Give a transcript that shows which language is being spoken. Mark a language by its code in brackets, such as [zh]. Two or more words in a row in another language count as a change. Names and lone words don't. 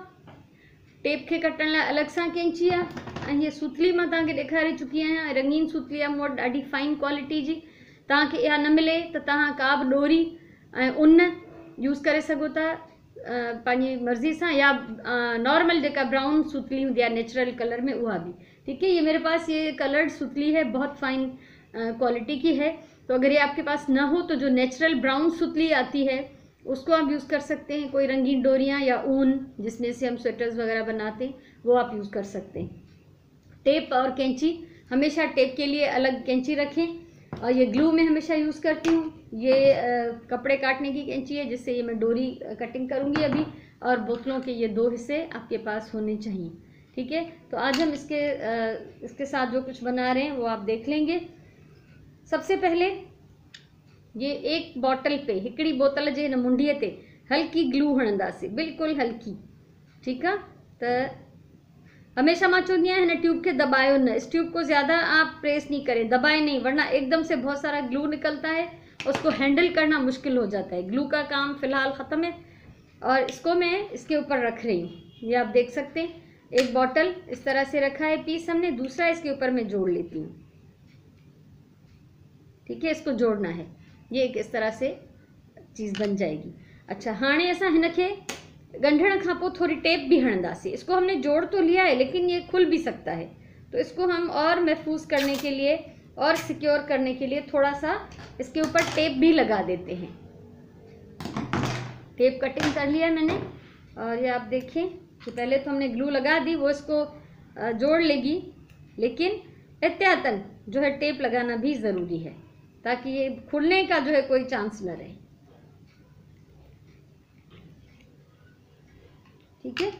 [sd] टेप खे कटण लाइ अलॻि सां कैंची आहे, ऐं हीअ सूतली मां तव्हांखे ॾेखारे चुकी आहियां। रंगीन सूतली आहे मूं वटि, ॾाढी [en] fine quality [sd] जी। तव्हांखे इहा न मिले त तव्हां का बि ॾोरी ऐं ऊन यूज़ करे सघो था पंहिंजी मर्ज़ी सां, या नॉर्मल जेका ब्राउन सूतली हूंदी आहे [en] natural color [sd] में, उहा [ur] بھی ٹھیک ہے. یہ میرے پاس یہ کلرڈ سوتلی ہے، بہت [en] fine quality [ur] کی ہے. تو اگر یہ آپ کے پاس نہ ہو تو جو [en] natural brown [ur] سوتلی آتی ہے اس کو آپ یوز کر سکتے ہیں. کوئی رنگین ڈوریاں یا اون جس میں سے ہم سویٹرز وغیرہ بناتے ہیں، وہ آپ یوز کر سکتے ہیں. ٹیپ اور قینچی، ہمیشہ ٹیپ کے لیے الگ قینچی رکھیں. اور یہ گلو میں ہمیشہ یوز کرتی ہوں۔ یہ کپڑے کاٹنے کی قینچی ہے، جس سے یہ میں ڈوری کٹنگ کروں گی ابھی. اور بوتلوں کے یہ 2 حصے آپ کے پاس ہونے چاہییں، ٹھیک ہے. تو آج ہم اس کے ساتھ جو کچھ بنا رہے ہیں وہ آپ دیکھ لیں گے. سب سے پہلے یہ ایک بوتل پہ, [sd] हिकड़ी बोतल जे हिन मुंडीअ ते हल्की ग्लू हणंदासीं, बिल्कुलु हल्की, ठीक है। तो हमेशा मैं चवंदी आहियां हिन ट्यूब के दबायो न, [ur] اس ٹیوب کو زیادہ آپ پریس نہیں کریں، دبائے نہیں، ورنہ ایک دم سے بہت سارا گلو نکلتا ہے، اس کو ہینڈل کرنا مشکل ہو جاتا ہے. گلو کا کام فی الحال ختم ہے اور اس کو میں اس کے اوپر رکھ رہی ہوں. یہ آپ دیکھ سکتے ہیں، ایک بوتل اس طرح سے رکھا ہے پیس ہم نے، دوسرا اس کے اوپر میں جوڑ لیتی ہوں، ٹھیک ہے. اس کو جوڑنا ہے، یہ ایک اس طرح سے چیز بن جائے گی. اچھا, [sd] हाणे असां हिनखे गंढण खां पोइ थोड़ी टेप भी हणंदासीं। [ur] اس کو ہم نے جوڑ تو لیا ہے، لیکن یہ کھل بھی سکتا ہے، تو اس کو ہم اور محفوظ کرنے کے لیے اور سکیور کرنے کے لیے تھوڑا سا اس کے اوپر ٹیپ بھی لگا دیتے ہیں. [en] tape cutting [ur] کر لیا میں نے، اور یہ آپ دیکھیں کہ پہلے تو ہم نے گلو لگا دی، وہ اس کو جوڑ لے گی، لیکن احتیاطاً جو ہے ٹیپ لگانا بھی ضروری ہے، تاکہ یہ کھلنے کا جو ہے کوئی چانس نہ رہے، ٹھیک ہے.